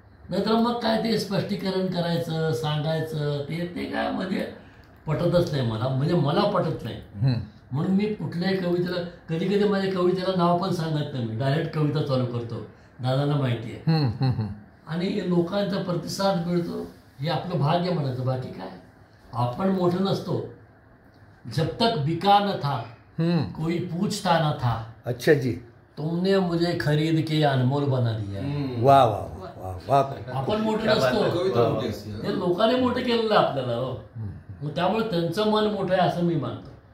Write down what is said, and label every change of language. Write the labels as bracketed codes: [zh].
[mr] नाहीतर मग काय ते स्पष्टीकरण करायचं, सांगायचं, ते काय म्हणजे पटतच नाही मला, म्हणजे मला पटत नाही. म्हणून मी कुठल्याही कवितेला, कधी कधी माझ्या कवितेला नाव पण सांगत नाही, मी डायरेक्ट कविता चालू करतो, दादांना माहिती आहे. आणि लोकांचा प्रतिसाद मिळतो हे आपलं भाग्य म्हणायचं. बाकी काय, आपण मोठं नसतो. [hi] जब तक बिका न था कोई पूछता न था, अच्छा जी, तुमने मुझे खरीद के अनमोल बना दिया. वा वा वा वा. [mr] आपण मोठं नसतो, हे लोकांनी मोठं केलेलं आपल्याला. मग त्यामुळे त्यांचं मन मोठं आहे असं मी मानतो.